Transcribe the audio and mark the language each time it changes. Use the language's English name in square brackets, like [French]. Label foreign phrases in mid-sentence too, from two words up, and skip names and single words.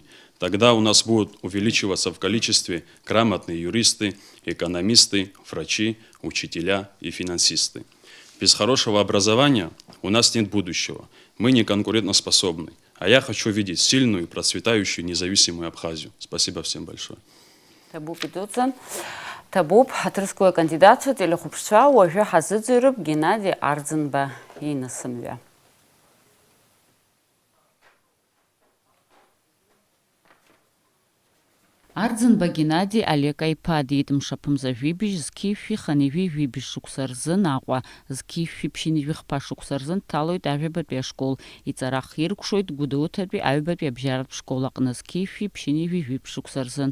[Russian] Тогда у нас будут увеличиваться в количестве грамотные юристы, экономисты, врачи, учителя и финансисты. Без хорошего образования у нас нет будущего. Мы не конкурентоспособны. А я хочу видеть сильную, процветающую, независимую Абхазию. Спасибо всем большое. [Abkhazian] Табуп, ҳаҭрысқәа кандидатцәа телехәаԥшцәа уажәы ҳазыӡырҩып Геннади Арӡынба инасымҩа. Арӡынба Геннади Алекаиԥа диит мшаԥымза жәибжь зқьышәи ханижәи жәибжь шықәса рзы Наҟәа, зқьышәи ԥшьынижәи хԥа шықәса рзы дҭалоит ажәабатәи ашкол, иҵара хиркәшоит Гәдоуҭатәи аҩбатәи абжьаратә школ аҟны зқьышәи ԥшьынижәи жәибжь шықәса рзын.